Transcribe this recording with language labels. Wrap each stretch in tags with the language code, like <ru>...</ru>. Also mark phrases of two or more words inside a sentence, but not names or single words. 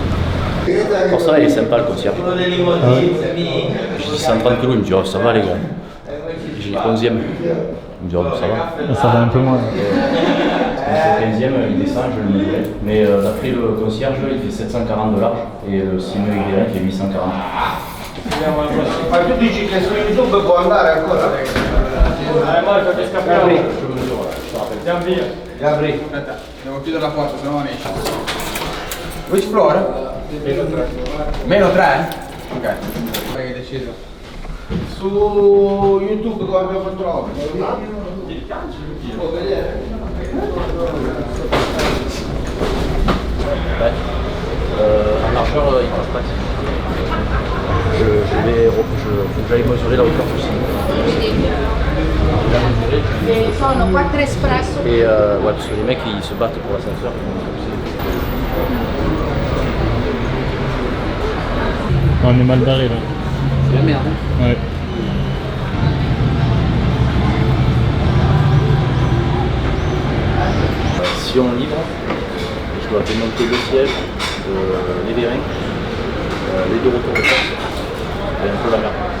<fr>Pour ça il est sympa le concierge. Ah ouais. Je dis 130 kg, il me dit oh, ça va les gars. J'ai 11e. Il me dit oh, ça va. Ça va un peu moins. Au 15e, il descend, je le mesurais. Mais d'après le concierge, il fait 740 de large et le Simeo Y il fait 840.</fr> <it>Ma tu dici che su YouTube può andare ancora? Marco, ti scappiamo.</it> <fr>Je mesure, je te rappelle.</fr> <it>Gabri, aspetta, devo chiudere la porta, sennò non esce.</it> <en>Which floor?</en> <it>Meno 3? Ok. Hai deciso. Su YouTube come abbiamo fatto l'opera? Può vedere?</it> <fr>Ouais. En largeur, il passe pas. Faut que j'aille mesurer la hauteur du Simeo.</fr> <it>Sono 4 espresso.</it> <fr>Et ouais, parce que les mecs ils se battent pour l'ascenseur. On est mal barré là. C'est la merde. Ouais. Si on livre, je dois démonter le siège, les vérins, les deux retours de force et un peu la merde.</fr>